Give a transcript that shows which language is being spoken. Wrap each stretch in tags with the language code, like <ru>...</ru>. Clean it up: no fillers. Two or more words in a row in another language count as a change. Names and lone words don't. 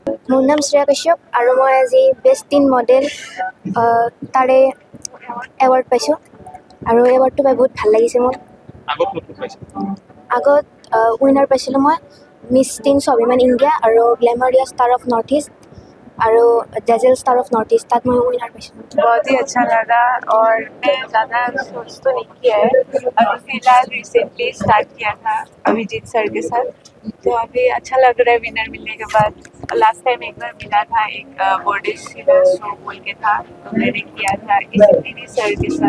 <as>মোৰ নাম শ্ৰেয়া কাশ্যপ আৰু মই আজি</as> <en>best in model</en> <as>তাৰে এৱাৰ্ড পাইছোঁ আৰু এৱাৰ্ডটো পাই বহুত ভাল লাগিছে মোৰ। আগত উইনাৰ পাইছিলোঁ মই মিছ টিন স্বাভিমান ইণ্ডিয়া আৰু গ্লেমাৰিয়া ষ্টাৰ অফ নৰ্থ ইষ্ট আৰু ডেজেল ষ্টাৰ অফ नॉर्थ ईस्ट</as> <hi>तक मैं विनर पेश। बहुत ही अच्छा लगा और मैं ज़्यादा सोच तो नहीं किया है। अभी फिलहाल रिसेंटली स्टार्ट किया था अभिजीत सर के साथ, तो अभी अच्छा लग रहा है विनर मिलने के बाद। लास्ट टाइम एक बार मिला था, एक बॉडी शिलर शो बोल के था, तो मैंने किया था इसी सर के साथ।</hi>